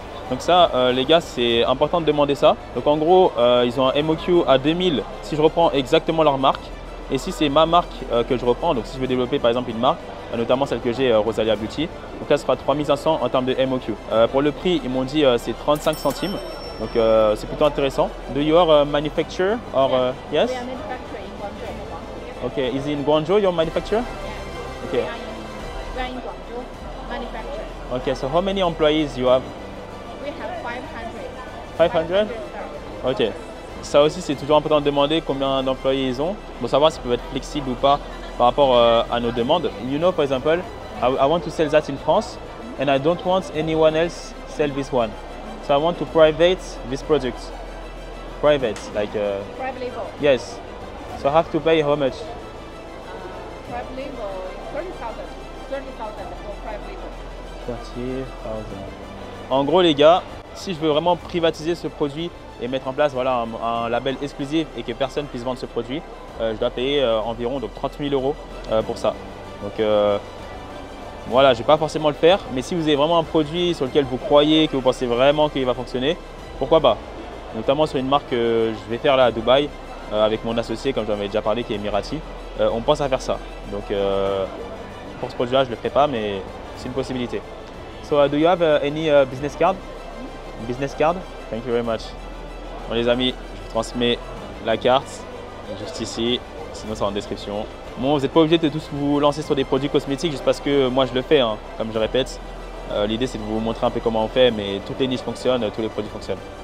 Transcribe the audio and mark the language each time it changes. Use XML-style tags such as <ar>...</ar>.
<fr>Donc ça, les gars, c'est important de demander ça. Donc en gros, ils ont un MOQ à 2000 si je reprends exactement leur marque. Et si c'est ma marque que je reprends, donc si je veux développer par exemple une marque, notamment celle que j'ai, Rosalia Beauty, donc là, ce sera 3500 en termes de MOQ. Pour le prix, ils m'ont dit c'est 35 centimes. Donc c'est plutôt intéressant.</fr> <en>Do you are manufacturer or yes? We are manufacturing in Guangzhou. Okay, is it in Guangzhou your manufacturer? Yeah. Okay. We are in Guangzhou manufacturing. Okay, so how many employees you have? We have 500. 500? staff. Ok.</en> <fr>Ça aussi, c'est toujours important de demander combien d'employés ils ont pour savoir s'ils peuvent être flexibles ou pas par rapport à nos demandes.</fr> <en>You know, for example, I want to sell that in France and I don't want anyone else sell this one. So I want to private this product. Private, like... Private label. Yes. So I have to pay how much? Private label 30,000. 30,000 for private label.</en> <fr>30,000. En gros, les gars, Si je veux vraiment privatiser ce produit et mettre en place voilà, un label exclusif et que personne puisse vendre ce produit, je dois payer environ donc 30 000 € pour ça. Donc voilà, je ne vais pas forcément le faire, mais si vous avez vraiment un produit sur lequel vous croyez, que vous pensez vraiment qu'il va fonctionner, pourquoi pas? Notamment sur une marque que je vais faire là à Dubaï avec mon associé, comme j'en avais déjà parlé, qui est Emirati. On pense à faire ça. Donc pour ce produit-là, je ne le ferai pas, mais c'est une possibilité.</fr> <en>So do you have any business card? Business card? Thank you very much.</en> <fr>Bon les amis, je vous transmets la carte, juste ici, sinon c'est en description. Bon, vous n'êtes pas obligé de tous vous lancer sur des produits cosmétiques juste parce que moi je le fais, hein, comme je répète. L'idée c'est de vous montrer un peu comment on fait, mais toutes les niches fonctionnent, tous les produits fonctionnent.</fr>